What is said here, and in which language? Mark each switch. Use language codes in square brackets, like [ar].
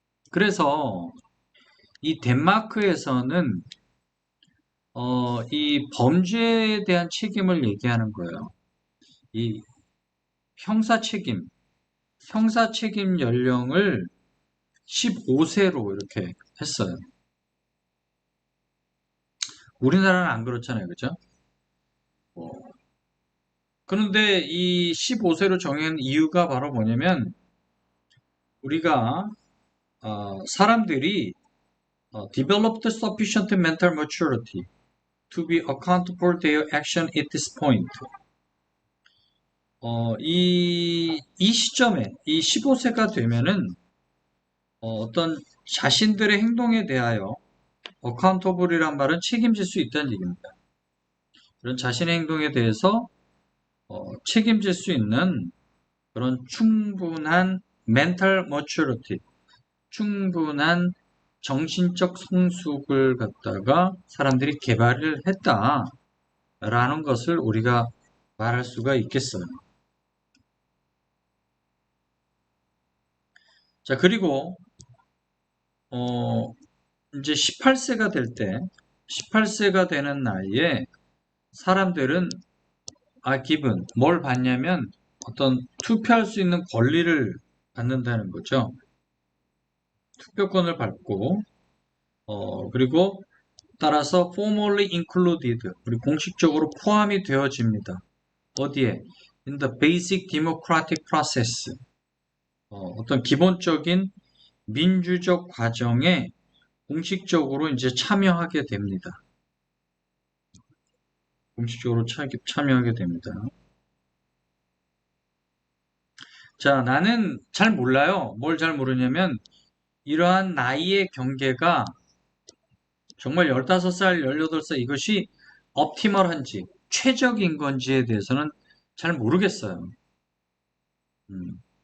[ko] 그래서 이 덴마크에서는 이 범죄에 대한 책임을 얘기하는 거예요. 이 형사 책임, 형사 책임 연령을 15세로 이렇게 했어요. 우리나라는 안 그렇잖아요, 그죠? 어, 그런데 이 15세로 정한 이유가 바로 뭐냐면 우리가 사람들이 [en] developed sufficient mental maturity to be accountable for their action at this point. [ko] 이 시점에, 이 15세가 되면은, 어떤 자신들의 행동에 대하여 accountable이란 말은 책임질 수 있다는 얘기입니다. 그런 자신의 행동에 대해서 책임질 수 있는 그런 충분한 mental maturity, 충분한 정신적 성숙을 갖다가 사람들이 개발을 했다라는 것을 우리가 말할 수가 있겠어요. 자, 그리고 이제 18세가 될 때, 18세가 되는 나이에 사람들은 기분, 뭘 받냐면 어떤 투표할 수 있는 권리를 받는다는 거죠. 투표권을 받고, 그리고 따라서 [en] formally included, [ko] 우리 공식적으로 포함이 되어집니다. 어디에? [en] In the basic democratic process. [ko] 어떤 기본적인 민주적 과정에 공식적으로 이제 참여하게 됩니다. 공식적으로 참여하게 됩니다. 자, 나는 잘 몰라요. 뭘 잘 모르냐면, 이러한 나이의 경계가 정말 15살, 18살 이것이 옵티멀한지, 최적인 건지에 대해서는 잘 모르겠어요. 음.